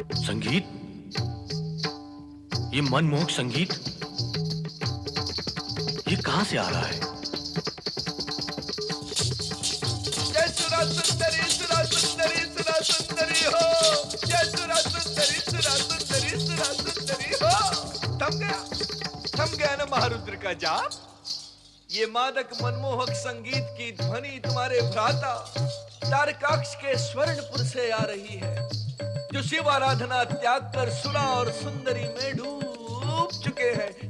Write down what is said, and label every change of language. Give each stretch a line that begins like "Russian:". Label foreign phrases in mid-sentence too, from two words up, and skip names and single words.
Hindi: संगीत, ये मनमोहक संगीत, ये कहां से आ रहा है? जय सुरा सुंदरी सुरा सुंदरी सुरा सुंदरी हो, जय सुरा सुंदरी सुरा सुंदरी सुरा सुंदरी हो। थम गया ना महारुद्र का जाप। ये मादक मनमोहक संगीत की ध्वनि तुम्हारे भ्राता तारकाक्ष के स्वर्णपुर से आ रही है, जो शिव आराधना त्याग कर सुरा और सुंदरी में डूब चुके हैं।